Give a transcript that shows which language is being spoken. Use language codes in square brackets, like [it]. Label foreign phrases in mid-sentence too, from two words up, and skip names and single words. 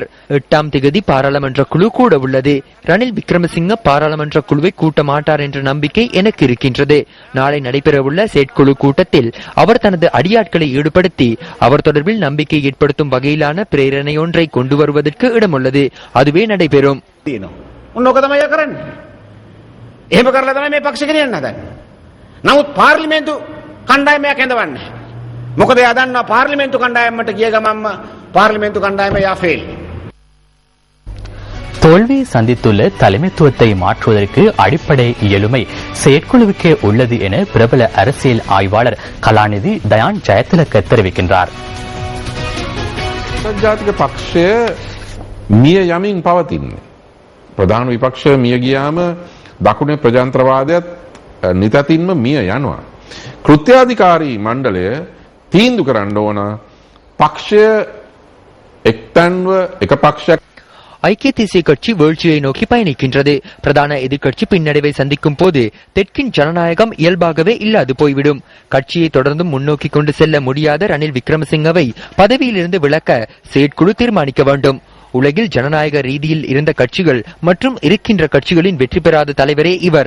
[ta] 8ஆம் தேதி பாராளுமன்ற குழு கூட உள்ளது. ரணில் விக்ரமசிங்க பாராளுமன்ற குழுவை கூட்ட மாட்டார் என்ற நம்பிக்கை எனக்கு இருக்கின்றது. நாளை நடைபெறவுள்ள செயற்குழு கூட்டத்தில் அவர் தனது அடியாட்களை ஈடுபடுத்தி அவர் தொடர்பில் நம்பிக்கை ஏற்படுத்தும் வகையிலான பிரேரணை ஒன்றை கொண்டு வருவதற்கு இடம் உள்ளது. அதுவே நடைபெறும். [si] ඔන්නෝක තමයි කරන්නේ. එහෙම කරලා තමයි මේ පක්ෂ ගෙනියන්න හදන්නේ. නමුත් පාර්ලිමේන්තු කණ්ඩායමක් ඇඳවන්නේ. මොකද එයා දන්නවා පාර්ලිමේන්තු කණ්ඩායමට ගිය ගමන්ම පාර්ලිමේන්තු කණ්ඩායම යා ෆේල්. [ta] தோல்வியை சந்தித்துள்ள தலைமைத்துவத்தை மாற்றுவதற்கு அடிப்படை இயலுமை செயற்குழுவுக்கே உள்ளது என பிரபல அரசியல் ஆய்வாளர் கலாநிதி தயான் ஜெயதிலக தெரிவிக்கின்றார். [si] ජාතික පක්ෂය මිය යමින් පවතින්නේ. ප්‍රධාන විපක්ෂය මිය ගියාම දකුණේ ප්‍රජාතන්ත්‍රවාදයත් නිතතින්ම මිය යනවා. කෘත්‍යාධිකාරී මණ්ඩලය තීන්දුව කරන්න ඕන පක්ෂය එක්තැන්ව එක පක්ෂයක් [ta] ஐக்கிய தேசிய கட்சி வீழ்ச்சியை நோக்கி பயணிக்கின்றது. பிரதான எதிர்க்கட்சி பின்னடைவை சந்திக்கும் போது தெற்கின் ஜனநாயகம் இயல்பாகவே இல்லாது போய்விடும். கட்சியை தொடர்ந்து முன்னோக்கி கொண்டு செல்ல முடியாத ரணில் விக்ரமசிங்கவை பதவியிலிருந்து விலக்க செயற்குழு தீர்மானிக்க வேண்டும். உலகில் ஜனநாயக ரீதியில் இருந்த கட்சிகள் மற்றும் இருக்கின்ற கட்சிகளின் வெற்றி பெறாத தலைவரே இவர்.